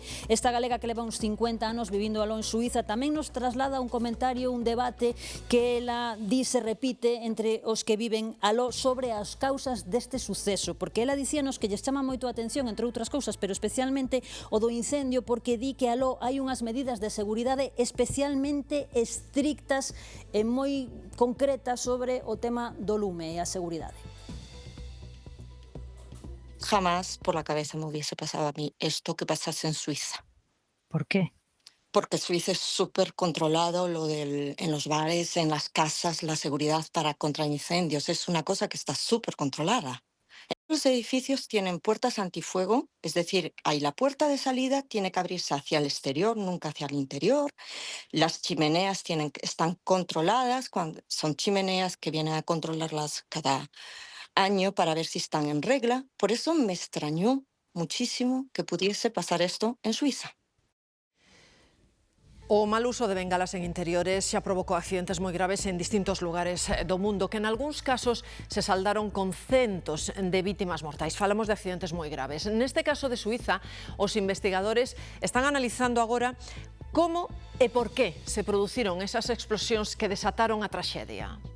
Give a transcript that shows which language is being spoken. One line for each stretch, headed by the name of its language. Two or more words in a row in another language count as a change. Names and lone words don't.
Galician: Esta galega que leva uns 50 anos vivindo aló en Suiza tamén nos traslada un comentario, un debate que ela di se repite entre os que viven aló sobre as causas deste suceso, porque ela dicíanos que lles chama moito a atención, entre outras cousas, pero especialmente o do incendio, porque di que aló hai unhas medidas de seguridade especialmente estrictas e moi concretas sobre o tema do lume e a seguridade.
Spanish: Jamás por la cabeza me hubiese pasado a mí esto que pasase en Suiza. ¿Por qué? Porque Suiza es súper controlado en los bares, en las casas, la seguridad contra incendios. Es una cosa que está súper controlada. Los edificios tienen puertas antifuego, es decir, hay la puerta de salida, tiene que abrirse hacia el exterior, nunca hacia el interior. Las chimeneas están controladas, son chimeneas que vienen a controlarlas cada año para ver si están en regla. Por eso me extrañó muchísimo que pudiese pasar esto en Suiza.
Galician: O mal uso de bengalas en interiores xa provocou accidentes moi graves en distintos lugares do mundo, que en algúns casos se saldaron con centos de vítimas mortais. Falamos de accidentes moi graves. Neste caso de Suiza, os investigadores están analizando agora como e por que se produciron esas explosións que desataron a traxedia.